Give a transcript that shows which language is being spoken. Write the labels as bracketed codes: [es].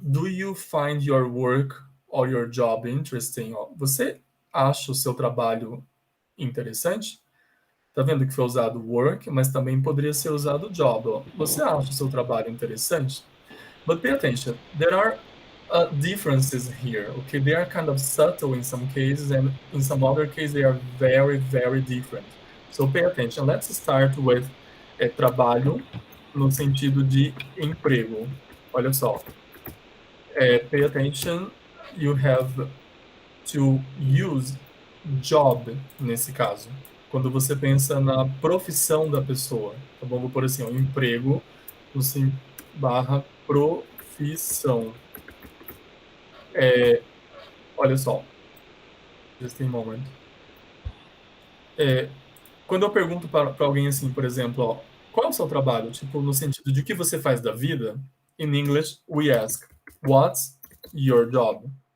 [en] Do you find your work or your job interesting? [pt] Ó, você acha o seu trabalho interessante? Tá vendo que foi usado work, mas também poderia ser usado job. Ó. Você acha o seu trabalho interessante? [en] But pay attention, there are differences here, okay? They are kind of subtle in some cases, and in some other cases they are very, very different. So pay attention. Let's start with [pt] trabalho no sentido de emprego. Olha só. [en] Pay attention, you have to use job [pt] nesse caso. Quando você pensa na profissão da pessoa, tá bom? Vou pôr assim, ó, emprego, barra profissão. Olha só. [en] Just a moment. [pt] Quando eu pergunto para alguém assim, por exemplo, ó, qual é o seu trabalho? Tipo, no sentido de o que você faz da vida? [en] In English, we ask, what's your job?